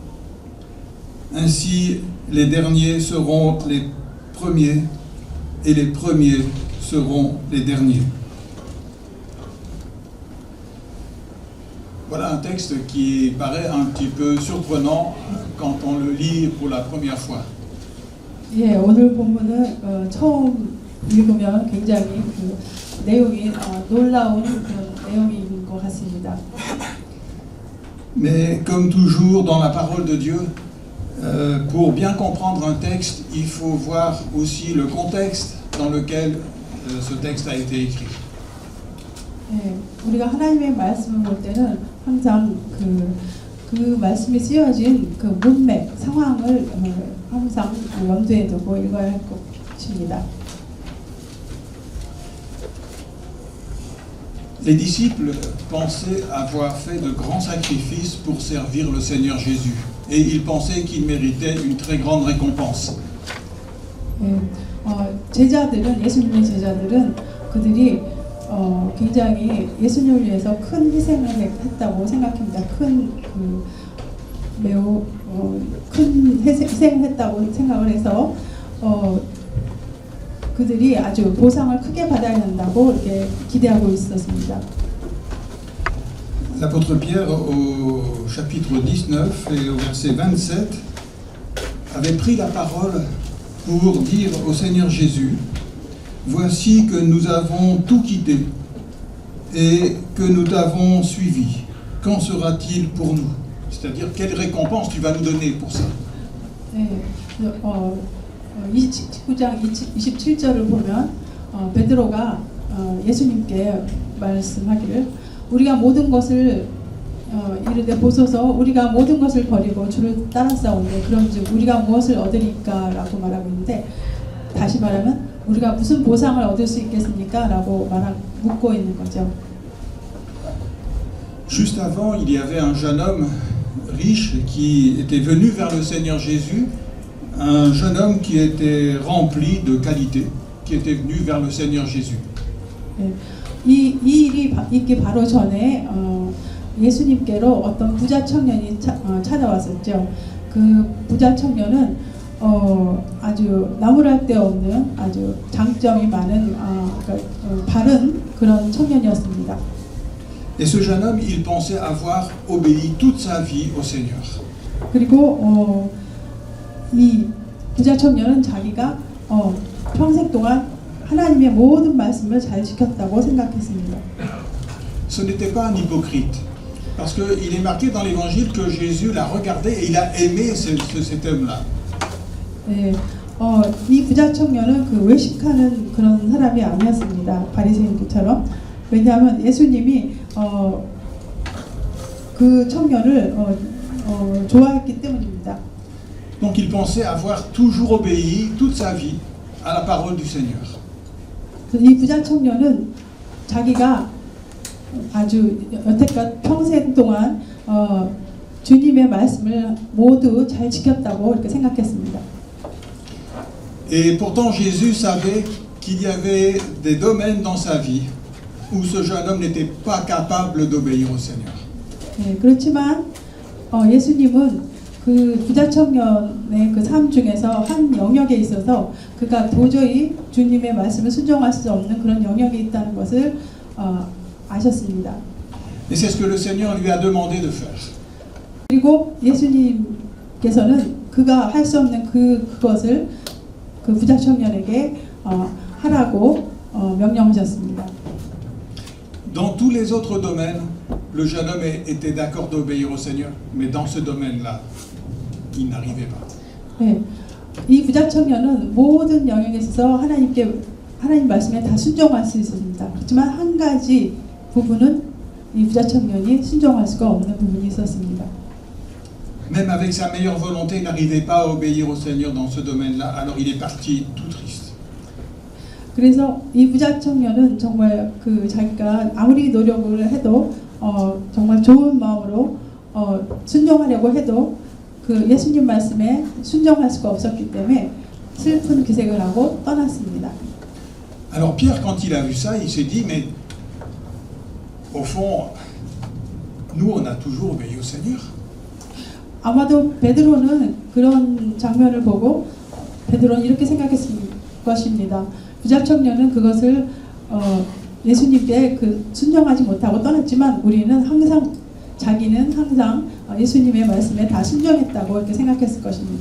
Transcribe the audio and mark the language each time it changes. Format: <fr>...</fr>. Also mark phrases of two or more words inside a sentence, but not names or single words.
<fr>Ainsi, les derniers seront les premiers, et les premiers seront les derniers. Voilà un texte qui paraît un petit peu surprenant quand on le lit pour la première fois.</fr> <ko>예, 오늘 본문은 처음 읽으면 굉장히 그 내용이 놀라운 그런 내용인 것 같습니다.</ko> <fr>Mais comme toujours dans la parole de Dieu, pour bien comprendre un texte, il faut voir aussi le contexte dans lequel ce texte a été écrit.</fr> <ko>예, 우리가 하나님의 말씀을 볼 때는 항상 그 말씀이 쓰여진 그 문맥, 상황을 항상 염두에 두고 읽어야 할 것입니다.</ko> <fr>Les disciples pensaient avoir fait de grands sacrifices pour servir le Seigneur Jésus, et ils pensaient qu'ils méritaient une très grande récompense.</fr> <ko>예, 제자들은, 예수님의 제자들은 그들이 굉장히 예수님을 위해서 큰 희생을 했다고 생각합니다. 매우 큰 희생을 했다고 생각을 해서 그들이 아주 보상을 크게 받아야 한다고 이렇게 기대하고 있었습니다.</ko> <fr>L'apôtre Pierre, au chapitre 19 et au verset 27, avait pris la parole pour dire au Seigneur Jésus : voici que nous avons tout quitté et que nous t'avons suivi. Qu'en sera-t-il pour nous ? C'est-à-dire, quelle récompense tu vas nous donner pour ça ?</fr> <ko>네, 19장 27절을 보면 베드로가 예수님께 말씀하기를 우리가 모든 것을 이르되 보소서 우리가 모든 것을 버리고 주를 따랐사온데 그런즉 우리가 무엇을 얻으리까? 라고 말하고 있는데, 다시 말하면 우리가 무슨 보상을 얻을 수 있겠습니까? 라고 묻고 있는 거죠.</ko> <fr>Juste avant, il y avait un jeune homme riche qui était venu vers le Seigneur Jésus un jeune homme qui était rempli de qualité, qui était venu vers le Seigneur Jésus.</fr> <ko>예, 이 일이 있기 바로 전에 예수님께로 어떤 부자 청년이 찾아왔었죠. 그 부자 청년은 아주 나무랄 데 없는 아주 장점이 많은 바른 그런 청년이었습니다.</ko> <fr>Et ce jeune homme, il pensait avoir obéi toute sa vie au Seigneur.</fr> <ko>그리고 이 부자 청년은 자기가 평생 동안 하나님의 모든 말씀을 잘 지켰다고 생각했습니다.</ko> <fr>Ce n'était pas un hypocrite, parce qu'il est marqué dans l'évangile que Jésus l'a regardé et il a aimé cet homme-là.</fr> <ko>네, 이 부자 청년은 그 외식하는 그런 사람이 아니었습니다. 바리새인들처럼. 왜냐하면 예수님이 그 청년을 좋아했기 때문입니다.</ko> <fr>Donc il pensait avoir toujours obéi toute sa vie à la parole du Seigneur.</fr> <ko>이 부자 청년은 자기가 아주 여태껏 평생 동안 주님의 말씀을 모두 잘 지켰다고 이렇게 생각했습니다.</ko> <fr>Et pourtant Jésus savait qu'il y avait des domaines dans sa vie où ce jeune homme n'était pas capable d'obéir au Seigneur.</fr> <ko>네, 그렇지만 예수님은 그 부자 청년의 그 삶 중에서 한 영역에 있어서 그가 도저히 주님의 말씀을 순종할 수 없는 그런 영역이 있다는 것을 아셨습니다.</ko> <fr>Et c'est ce que le Seigneur lui a demandé de faire.</fr> <ko>그리고 예수님께서는 그가 할 수 없는 그것을 그 부자 청년에게 하라고 명령하셨습니다.</ko> <fr>Dans tous les autres domaines, le jeune homme était d'accord d'obéir au Seigneur, mais dans ce domaine-là, il n'arrivait pas.</fr> <ko>네, 이 부자 청년은 모든 영역에 있어서 하나님 말씀에 다 순종할 수 있었습니다. 그렇지만 한 가지 부분은 이 부자 청년이 순종할 수가 없는 부분이 있었습니다.</ko> <fr>Même avec sa meilleure volonté, il n'arrivait pas à obéir au Seigneur dans ce domaine-là, alors il est parti tout triste.</fr> <ko>그래서 이 부자 청년은 정말 그 자기가 아무리 노력을 해도 정말 좋은 마음으로 순종하려고 해도 그 예수님 말씀에 순종할 수가 없었기 때문에 슬픈 기색을 하고 떠났습니다.</ko> <fr>Alors Pierre, quand il a vu ça, il s'est dit, mais au fond, nous, on a toujours obéi au Seigneur.</fr> <ko>아마도 베드로는 그런 장면을 보고 베드로는 이렇게 생각했을 것입니다. 부자 청년은 그것을 예수님께 순종하지 못하고 떠났지만 우리는 항상 자기는 항상 예수님의 말씀에 다 순종했다고 이렇게 생각했을 것입니다.</ko>